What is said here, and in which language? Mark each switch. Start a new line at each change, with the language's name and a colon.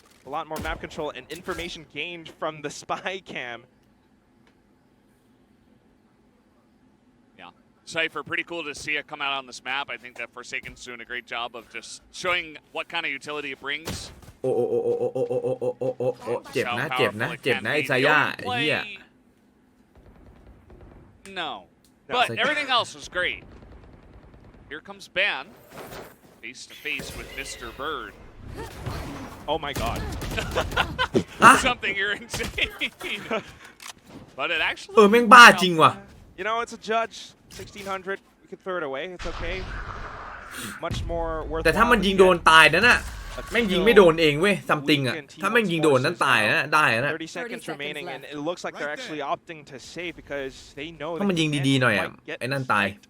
English: A lot more map control and information gained from the spy cam. Yeah, Cypher, pretty cool to see it come out on this map. I think that Forsaken's doing a great job of just showing what kind of utility it brings.
Thai: โอ้โอ้โอ้โอ้โอ้โอ้โอ้โอ้โอ้โอ้โอ้เจ็บนะเจ็บนะเจ็บนะไอ้ซาย่าไอ้เหี้ย
English: No, but everything else was great. Here comes Ban, face to face with Mr. Bird. Oh my god. Something you're insane. But it actually.
Thai: แม่งบ้าจริงว่ะ
English: You know, it's a judge. 1600. We could throw it away. It's okay. Much more worth.
Thai: แต่ถ้ามันยิงโดนตายนั่นน่ะ แม่งยิงไม่โดนเองเว้ยซัมติงอ่ะถ้าแม่งยิงโดนนั่นตายนะได้นะ
English: 30 seconds remaining and it looks like they're actually opting to save because they know
Thai: ถ้ามันยิงดีๆหน่อยอ่ะไอ้นั่นตาย